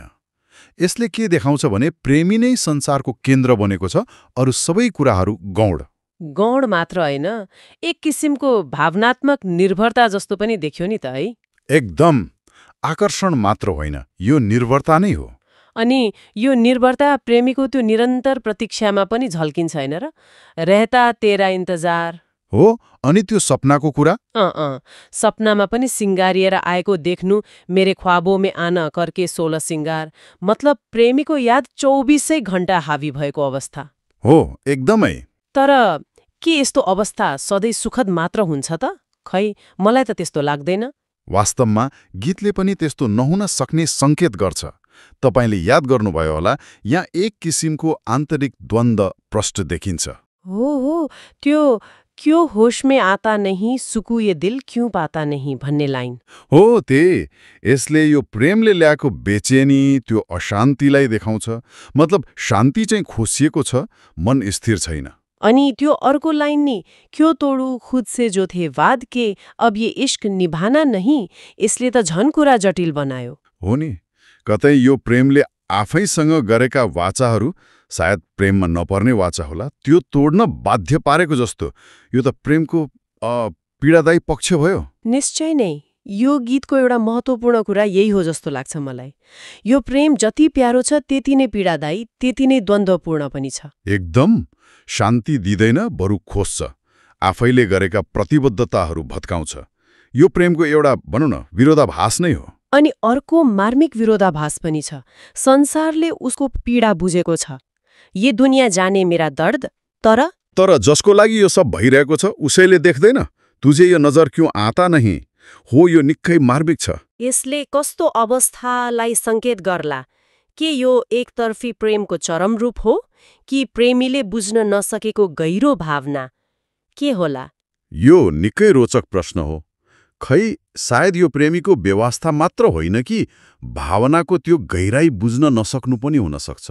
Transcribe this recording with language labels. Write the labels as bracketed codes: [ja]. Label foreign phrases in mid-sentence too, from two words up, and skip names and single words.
[ne] यसले के देखाउँछ भने प्रेमी नै संसारको केन्द्र बनेको छ, अरू सबै कुराहरू गौण। गौण मात्र होइन, एक किसिमको भावनात्मक निर्भरता जस्तो पनि देख्यो नि त है। एकदम। आकर्षण मात्र होइन, यो निर्भरता नै हो। अनि यो निर्भरता प्रेमीको त्यो निरन्तर प्रतीक्षामा पनि झल्किन्छ होइन र? [hi] रहता तेरा इन्तजार। [ne] हो, अनि त्यो सपनाको कुरा? सपनामा पनि सिंगारिएर आएको देख्नु, [hi] मेरे ख्वाबों में आना करके 16 सिंगार। [ne] मतलब प्रेमीको याद 24 घण्टा हावी भएको अवस्था हो, एकदमै। तर के यस्तो अवस्था सधैँ सुखद मात्र हुन्छ त? खै, मलाई त त्यस्तो लाग्दैन। वास्तवमा गीतले पनि त्यस्तो नहुन सक्ने सङ्केत गर्छ। तपाईले याद गर्नुभयो होला, यहाँ एक किसिमको आन्तरिक द्वन्द्व प्रष्ट देखिन्छ। हो, त्यो [hi] क्यों होश में आता नहीं, सुकू ये दिल क्यों पाता नहीं [ne] भन्ने लाइन हो, यसले यो प्रेमले ल्याएको बेचेनी, त्यो अशान्तिलाई देखाउँछ। मतलब शान्ति चाहिँ खोसिएको छ, मन स्थिर छैन। अनि त्यो अर्को लाइन नि, [hi] क्यों तोडू खुद से जो थे वाद के, अब ये इश्क निभाना नहीं, [ne] यसले त झन् कुरा जटिल बनायो। हो नि, कतै यो प्रेमले आफैसँग गरेका वाचाहरू, सायद प्रेममा नपर्ने वाचा होला, त्यो तोड्न बाध्य पारेको जस्तो। यो त प्रेमको पीडादायी पक्ष भयो। निश्चय नै। यो गीतको एउटा महत्त्वपूर्ण कुरा यही हो जस्तो लाग्छ मलाई। यो प्रेम जति प्यारो छ त्यति नै पीडादायी, त्यति नै द्वन्द्वपूर्ण पनि छ। एकदम। शान्ति दिँदैन, बरु खोज्छ। आफैले गरेका प्रतिबद्धताहरू भत्काउँछ। यो प्रेमको एउटा भनौँ न विरोधाभास नै हो। अनि अर्को मार्मिक विरोधाभास पनि छ। संसारले उसको पीडा बुझेको छ। [hi] ये दुनिया जाने मेरा दर्द, [ne] तर जसको लागि यो सब भइरहेको छ उसैले देख्दैन। [hi] तुझे यो नजर क्यों आता नहीं। [ne] हो, यो निकै मार्मिक छ। यसले कस्तो अवस्थालाई संकेत गर्ला? के यो एकतर्फी प्रेमको चरम रूप हो, कि प्रेमीले बुझ्न नसकेको गहिरो भावना के होला? यो निकै रोचक प्रश्न हो। खै, सायद यो प्रेमीको व्यवस्था मात्र होइन कि भावनाको त्यो गहिराई बुझ्न नसक्नु पनि हुन सक्छ।